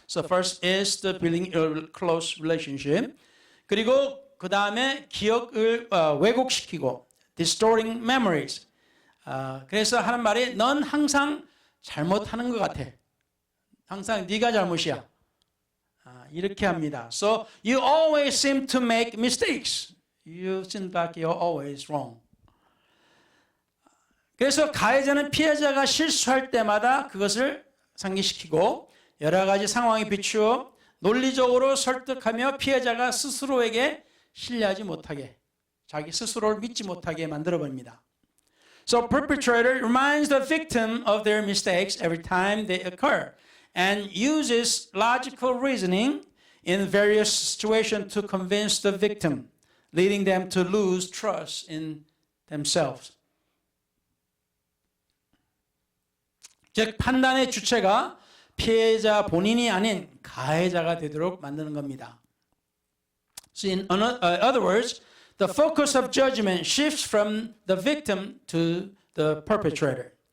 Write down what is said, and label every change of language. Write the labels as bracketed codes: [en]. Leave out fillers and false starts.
[en] So first is the building a close relationship. [ko] 그리고 그 다음에 기억을 왜곡시키고 [en] distorting memories. [ko] 그래서 하는 말이 넌 항상 잘못하는 것 같아. 항상 네가 잘못이야. 이렇게 합니다. [en] So you always seem to make mistakes. You seem like you're always wrong. [ko] 그래서 가해자는 피해자가 실수할 때마다 그것을 상기시키고 여러 가지 상황에 비추어 논리적으로 설득하며 피해자가 스스로에게 신뢰하지 못하게, 자기 스스로를 믿지 못하게 만들어버립니다. [en] So perpetrator reminds the victim of their mistakes every time they occur and uses logical reasoning in various situations to convince the victim, leading them to lose trust in themselves. [ko] 즉 판단의 주체가 피해자 본인이 아닌 가해자가 되도록 만드는 겁니다. [en] So in other words, the focus of judgment shifts from the victim to the perpetrator.